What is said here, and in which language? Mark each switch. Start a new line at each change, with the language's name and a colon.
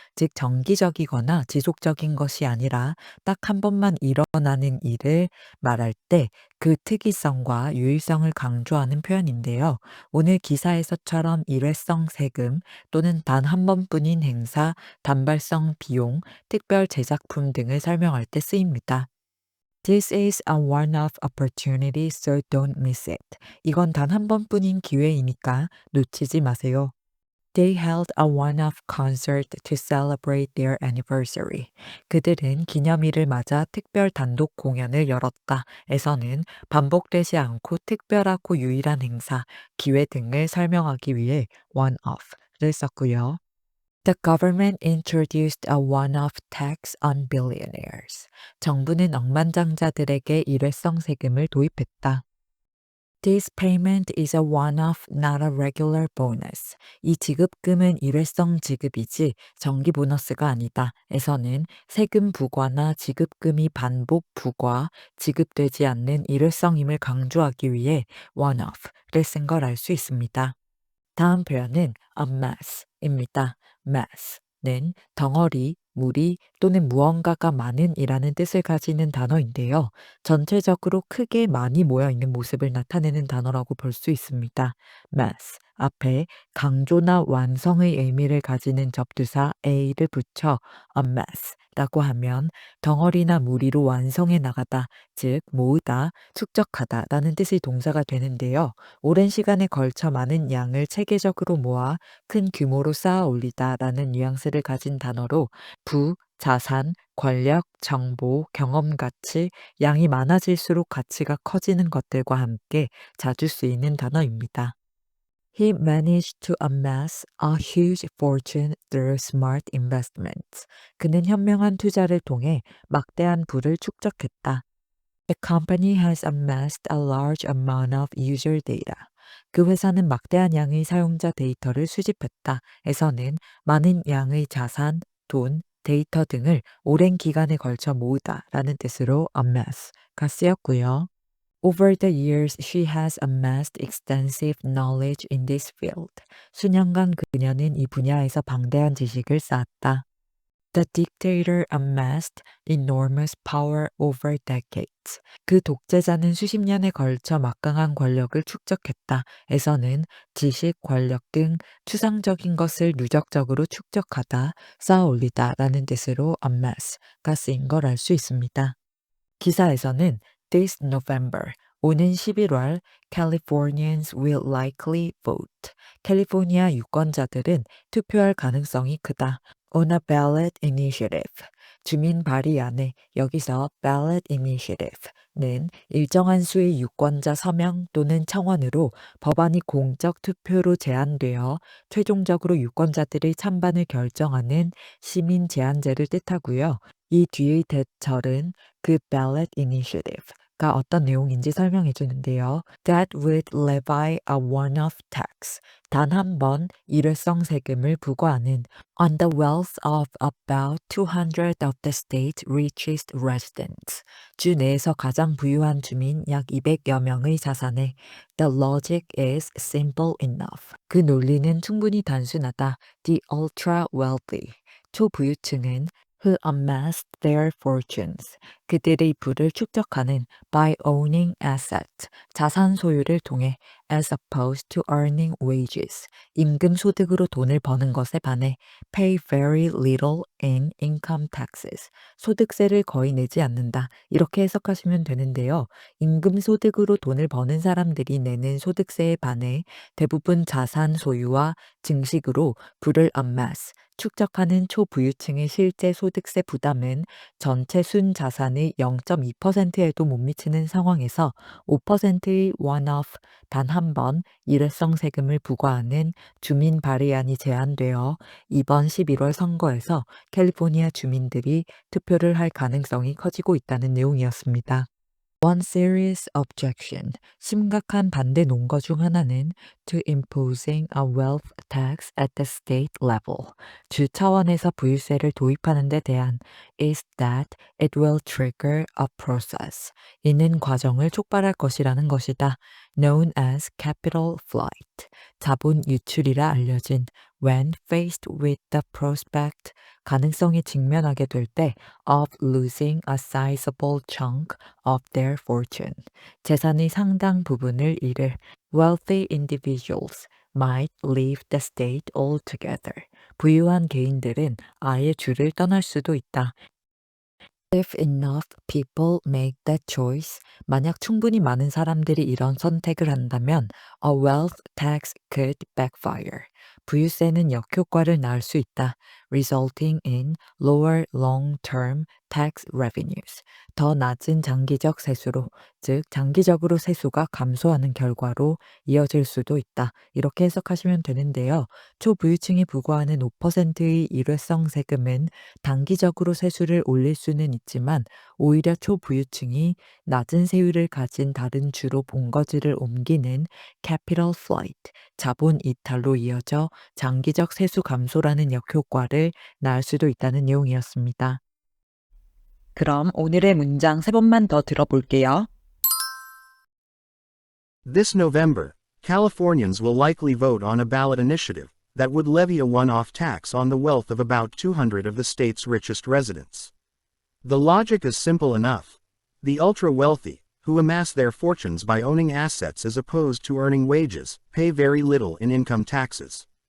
Korean: 즉 정기적이거나 지속적인 것이 아니라 딱 한 번만 일어나는 일을 말할 때 그 특이성과 유일성을 강조하는 표현인데요. 오늘 기사에서처럼 일회성 세금 또는 단 한 번뿐인 행사, 단발성 비용, 특별 제작품 등을 설명할 때 쓰입니다.
English: This is a one-off opportunity, so don't miss it.
Korean: 이건 단 한 번뿐인 기회이니까 놓치지 마세요.
English: They held a one-off concert to celebrate their anniversary.
Korean: 그들은 기념일을 맞아 특별 단독 공연을 열었다. 에서는 반복되지 않고 특별하고 유일한 행사, 기회 등을 설명하기 위해 one-off를 썼고요.
English: The government introduced a one-off tax on billionaires.
Korean: 정부는 억만장자들에게 일회성 세금을 도입했다.
English: This payment is a one-off, not a regular bonus.
Korean: 이 지급금은 일회성 지급이지 정기 보너스가 아니다. 에서는 세금 부과나 지급금이 반복 부과, 지급되지 않는 일회성임을 강조하기 위해 one-off를 쓴 걸 알 수 있습니다. 다음 표현은 en masse입니다. masse는 덩어리, 무리 또는 무언가가 많은 이라는 뜻을 가지는 단어인데요. 전체적으로 크게 많이 모여 있는 모습을 나타내는 단어라고 볼 수 있습니다. mass 앞에 강조나 완성의 의미를 가지는 접두사 a를 붙여 en masse라고 하면 덩어리나 무리로 완성해 나가다, 즉 모으다, 축적하다라는 뜻의 동사가 되는데요. 오랜 시간에 걸쳐 많은 양을 체계적으로 모아 큰 규모로 쌓아 올리다라는 뉘앙스를 가진 단어로 부, 자산, 권력, 정보, 경험 가치, 양이 많아질수록 가치가 커지는 것들과 함께 자주 쓰이는 단어입니다.
English: He managed to amass a huge fortune through smart investments.
Korean: 그는 현명한 투자를 통해 막대한 부를 축적했다.
English: The company has amassed a large amount of user data.
Korean: 그 회사는 막대한 양의 사용자 데이터를 수집했다. 에서는 많은 양의 자산, 돈, 데이터 등을 오랜 기간에 걸쳐 모으다 라는 뜻으로 amass가 쓰였고요.
English: Over the years, she has amassed extensive knowledge in this field.
Korean: 수년간 그녀는 이 분야에서 방대한 지식을 쌓았다.
English: The dictator amassed enormous power over decades.
Korean: 그 독재자는 수십 년에 걸쳐 막강한 권력을 축적했다. 에서는 지식, 권력 등 추상적인 것을 누적적으로 축적하다, 쌓아올리다 라는 뜻으로 amass가 쓰인 걸 알 수 있습니다. 기사에서는
English: This November,
Korean: 오는 11월,
English: Californians will likely vote.
Korean: 캘리포니아 유권자들은 투표할 가능성이 크다.
English: On a ballot initiative.
Korean: 주민 발의안에 여기서 ballot initiative는 일정한 수의 유권자 서명 또는 청원으로 법안이 공적 투표로 제안되어 최종적으로 유권자들의 찬반을 결정하는 시민 제안제를 뜻하고요. 이 뒤의 대절은 그 ballot initiative가 어떤 내용인지 설명해 주는데요. That would levy a one-off tax. 단 한 번 일회성 세금을 부과하는 on the wealth of about 200 of the state's richest residents. 주 내에서 가장 부유한 주민 약 200여 명의 자산에
English: the logic is simple enough.
Korean: 그 논리는 충분히 단순하다.
English: The ultra wealthy.
Korean: 초부유층은
English: who amassed their fortunes.
Korean: 그들의 부를 축적하는
English: by owning assets.
Korean: 자산 소유를 통해
English: as opposed to earning wages.
Korean: 임금 소득으로 돈을 버는 것에 반해
English: pay very little in income taxes.
Korean: 소득세를 거의 내지 않는다. 이렇게 해석하시면 되는데요. 임금 소득으로 돈을 버는 사람들이 내는 소득세에 반해 대부분 자산 소유와 증식으로 부를 amass, 축적하는 초부유층의 실제 소득세 부담은 전체 순 자산의 0.2%에도 못 미치는 상황에서 5%의 one-off 단 한 번 일회성 세금을 부과하는 주민 발의안이 제안되어 이번 11월 선거에서 캘리포니아 주민들이 투표를 할 가능성이 커지고 있다는 내용이었습니다.
English: One serious objection,
Korean: 심각한 반대 논거 중 하나는
English: to imposing a wealth tax at the state level,
Korean: 주 차원에서 부유세를 도입하는 데 대한
English: is that it will trigger a process,
Korean: 이는 과정을 촉발할 것이라는 것이다.
English: known as capital flight,
Korean: 자본 유출이라 알려진
English: when faced with the prospect,
Korean: 가능성에 직면하게 될 때
English: of losing a sizable chunk of their fortune,
Korean: 재산의 상당 부분을 잃을
English: wealthy individuals might leave the state altogether.
Korean: 부유한 개인들은 아예 주를 떠날 수도 있다.
English: If enough people make that choice,
Korean: 만약 충분히 많은 사람들이 이런 선택을 한다면
English: a wealth tax could backfire.
Korean: 부유세는 역효과를 낳을 수 있다.
English: resulting in lower long-term tax revenues.
Korean: 더 낮은 장기적 세수로, 즉 장기적으로 세수가 감소하는 결과로 이어질 수도 있다. 이렇게 해석하시면 되는데요. 초부유층이 부과하는 5%의 일회성 세금은 단기적으로 세수를 올릴 수는 있지만 오히려 초부유층이 낮은 세율을 가진 다른 주로 본거지를 옮기는 capital flight, 자본 이탈로 이어져 장기적 세수 감소라는 역효과를 낳을 수도 있다는 내용이었습니다. 그럼 오늘의 문장 3번만 더 들어볼게요.
English: This November, Californians will likely vote on a ballot initiative that would levy a one-off tax on the wealth of about 200 of the state's richest residents. The logic is simple enough. The ultra-wealthy, who amass their fortunes by owning assets as opposed to earning wages, pay very little in income taxes.